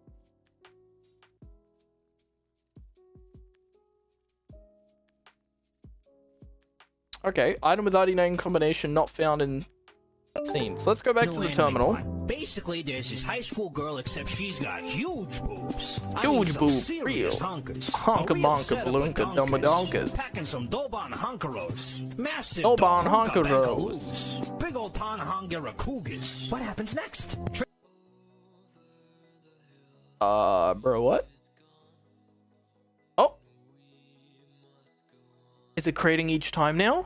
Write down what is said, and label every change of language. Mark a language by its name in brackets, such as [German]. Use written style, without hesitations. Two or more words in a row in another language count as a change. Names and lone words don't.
[English] Okay, item with ID name combination not found in scene. So let's go back to the terminal. Basically, there's this high school girl, except she's got huge boobs. Huge boobs, real. Honka bonka balloonka dumbadonkas. Packing some Dobon Honkeros. Massive Dobon Honka Honkeros. Big old Tonahonga Cougars. What happens next? Bro, what? Oh. Is it creating each time now?